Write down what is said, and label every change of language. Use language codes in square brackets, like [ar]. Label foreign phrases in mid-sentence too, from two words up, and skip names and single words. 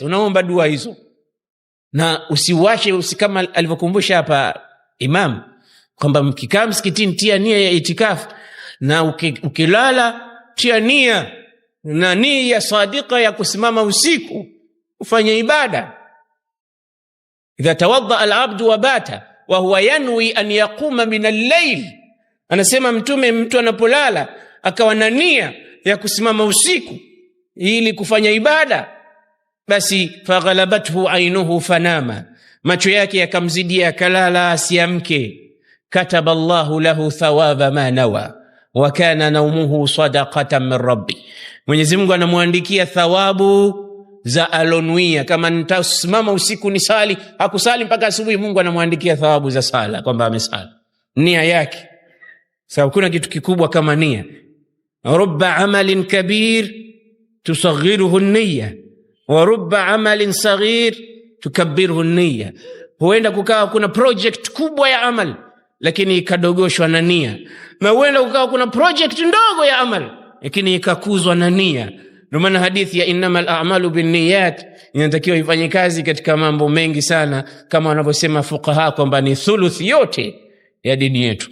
[sw] Unaomba dua hizo, na usiwache kama alivyokumbusha hapa Imam kwamba mkikaa msikitini tia nia ya itikafu, na ukilala tia nia na nia sadika ya kusimama usiku ufanye ibada. [ar] إذا توضأ العبد وبات وهو ينوي أن يقوم من الليل, [sw] anasema Mtume, mtu anapolala akawa na nia ya kusimama usiku ili kufanya ibada, basi [ar] فغلبته عيناه فنام, [sw] macho yake yakamzidia akalala asiamke. [ar] كتب الله له ثواب ما نوى وكان نومه صدقة من ربه, [sw] Mwenyezi Mungu anamwandikia thawabu za alonuia. Kama nitasimama usiku ni sali, hakusali mpaka asubuhi, Mungu anamwandikia thawabu za sala kwamba amesali. Nia yake, sababu kuna kitu kikubwa kama nia. [ar] رب عمل كبير تصغره النية ورب عمل صغير تكبره النية. [sw] Huenda kukawa kuna project kubwa ya amal lakini ikadogoshwa na nia, na huenda kukawa kuna project ndogo ya amal lakini ikakuzwa na nia. Ndio maana hadithi ya [ar] إنما الأعمال بالنيات [sw] inatakiwa ifanye kazi katika mambo mengi sana, kama wanavyosema fuqaha kwamba ni thuluth yote ya dini yetu.